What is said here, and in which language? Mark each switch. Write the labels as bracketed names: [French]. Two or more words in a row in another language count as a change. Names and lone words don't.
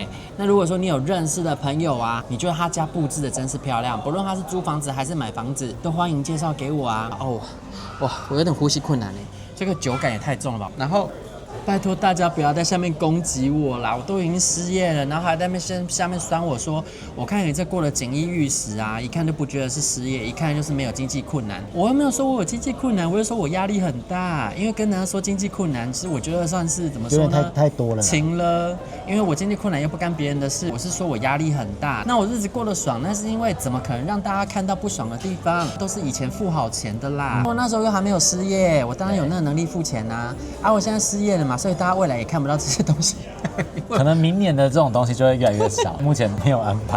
[Chinese] 那如果說你有認識的朋友啊，你覺得他家布置的真是漂亮，不論他是租房子還是買房子，都歡迎介紹給我啊。哦，哇，我有點呼吸困難哎，這個酒感也太重了吧。然後拜託大家不要在下面攻擊我啦，我都已經失業了，然後還在下面酸我說，我看你這過得錦衣玉食啊，一看就不覺得是失業，一看就是沒有經濟困難。我又沒有說我有經濟困難，我就說我壓力很大，因為跟人家說經濟困難，其實我覺得算是怎麼說呢？太多了。情了，因為我經濟困難又不干別人的事，我是說我壓力很大。那我日子過得爽，那是因為怎麼可能讓大家看到不爽的地方？都是以前付好錢的啦。我那時候又還沒有失業，我當然有那個能力付錢啊。我現在失業了嘛，所以大家未來也看不到這些東西。可能明年的這種東西就會越來越少，目前沒有安排。